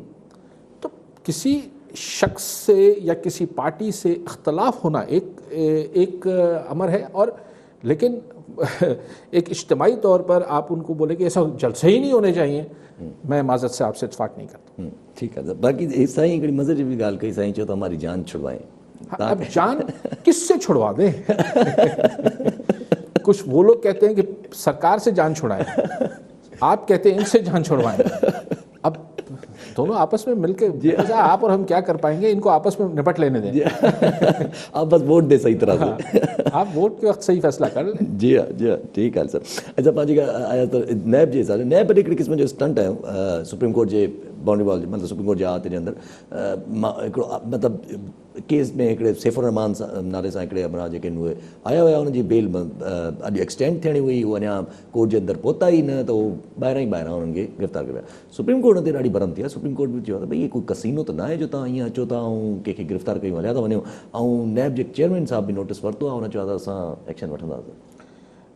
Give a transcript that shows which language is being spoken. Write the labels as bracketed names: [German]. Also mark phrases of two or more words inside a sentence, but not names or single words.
[Urdu] تو کسی شخص سے یا کسی پارٹی سے اختلاف ہونا ایک امر ہے، اور لیکن ایک اجتماعی طور پر آپ ان کو بولے کہ ایسا جلسے ہی نہیں ہونے چاہیے، میں معذرت سے آپ سے اتفاق نہیں کرتا. ٹھیک ہے. [Sindhi] बाकी साईं हिकिड़ी मज़े जी भी ॻाल्हि कई, साईं चयो त [Urdu] ہماری جان چھڑوائیں. اب جان کس سے چھڑوا دیں? کچھ وہ لوگ کہتے ہیں کہ سرکار سے جان چھڑائیں، آپ کہتے ہیں ان سے جان چھڑوائیں. اب دونوں آپس میں مل کر آپ اور ہم کیا کر پائیں گے، ان کو آپس میں نپٹ لینے دیں. آپ بس ووٹ دے صحیح طرح سے. آپ ووٹ کے وقت صحیح فیصلہ کر لیں. جی ہاں ٹھیک ہے سر. [Sindhi] अच्छा पाजी का आया तो नैब जे हिसाब नैब हिकिड़ी क़िस्म जो स्टंट है सुप्रीम कोर्ट जे [English] boundary wall [Sindhi] मतलब सुप्रीम कोर्ट जे अहाते जे अंदर मतलब केस में हिकिड़े सैफुर रहमान नाले सां हिकिड़े अमरा जेके उहे आया हुआ उनजी बेल अॼु एक्सटेंड थियणी हुई, उहो अञा कोर्ट जे अंदर पहुता ई न, त उहो ॿाहिरां उन्हनि खे गिरफ़्तार कयो। सुप्रीम कोर्ट ते ॾाढी भरम थी आहे। सुप्रीम कोर्ट बि चयो त भई इहे कोई कसीनो त न आहे जो तव्हां ईअं अचो था ऐं कंहिंखे गिरफ़्तार कयूं हलिया था वञो, ऐं नैब जे चेयरमैन साहब बि नोटिस वरितो आहे, हुन चयो आहे त असां एक्शन वठंदासीं।